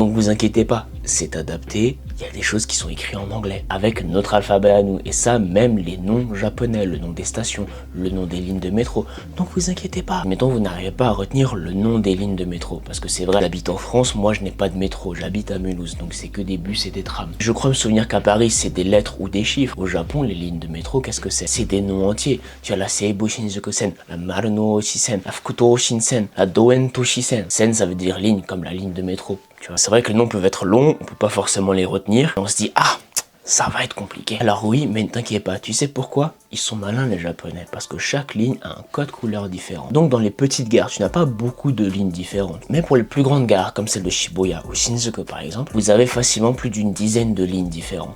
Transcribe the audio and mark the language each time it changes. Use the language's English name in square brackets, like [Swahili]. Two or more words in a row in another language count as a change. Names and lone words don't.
[French] Donc vous inquiétez pas, c'est adapté. Il y a des choses qui sont écrites en anglais, avec notre alphabet à nous, et ça, même les noms japonais, le nom des stations, le nom des lignes de métro. Donc vous inquiétez pas. Mettons, vous n'arrivez pas à retenir le nom des lignes de métro, parce que c'est vrai, j'habite en France, moi je n'ai pas de métro, j'habite à Mulhouse, donc c'est que des bus et des trams. Je crois me souvenir qu'à Paris, c'est des lettres ou des chiffres. Au Japon, les lignes de métro, qu'est-ce que c'est? C'est des noms entiers. Tu as la Seibu Shinjuku-sen, la Marunouchi Shinsen, la Fukuto Shinsen, la Doen Toshi-sen. Sen, ça veut dire ligne, comme la ligne de métro. C'est vrai que les noms peuvent être longs, on peut pas forcément les retenir. On se dit, ah, ça va être compliqué. Alors oui, mais ne t'inquiète pas, tu sais pourquoi? Ils sont malins les japonais, parce que chaque ligne a un code couleur différent. Donc dans les petites gares, tu n'as pas beaucoup de lignes différentes. Mais pour les plus grandes gares, comme celle de Shibuya ou Shinjuku par exemple, vous avez facilement plus d'une dizaine de lignes différentes.